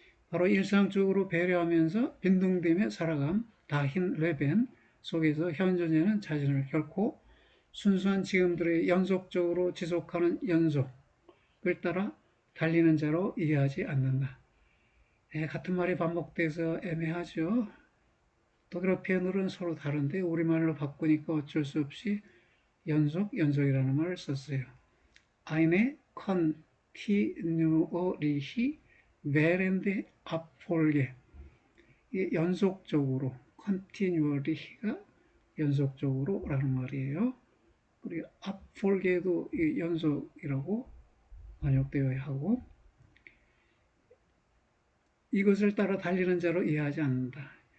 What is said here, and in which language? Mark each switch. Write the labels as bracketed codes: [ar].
[ko] 바로 일상적으로 배려하면서 빈둥대며 살아감 다힌 레벤 속에서 현 존재는 자신을 결코 순수한 지금들의 연속적으로 지속하는 연속을 따라 달리는 자로 이해하지 않는다. 같은 말이 반복돼서 애매하죠. 독일어 표현으로는 서로 다른데 우리말로 바꾸니까 어쩔 수 없이 연속이라는 말을 썼어요. [de] Eine kontinuierliche währende Abfolge. [ko] 연속적으로, continuity가 연속적으로라는 말이에요. 그리고 Abfolge도 연속이라고 번역되어야 하고, 이것을 따라 달리는 자로 이해하지 않는다.